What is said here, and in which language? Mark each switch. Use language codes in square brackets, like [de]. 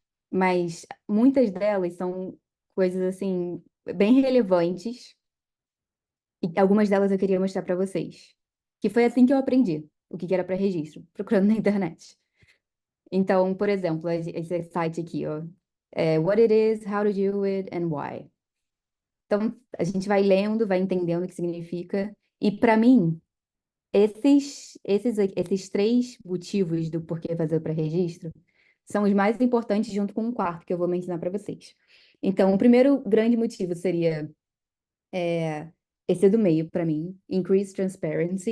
[pt] Mas muitas delas são coisas, assim, bem relevantes. E algumas delas eu queria mostrar para vocês. Que foi assim que eu aprendi o que era pré-registro, procurando na internet. Então, por exemplo, esse site aqui, ó. [en] What it is, how to do it, and why. [pt] Então, a gente vai lendo, vai entendendo o que significa. E para mim, esses três motivos do porquê fazer o pré-registro são os mais importantes, junto com um quarto que eu vou mencionar para vocês. Então, o primeiro grande motivo seria esse do meio, para mim, [en] increase transparency.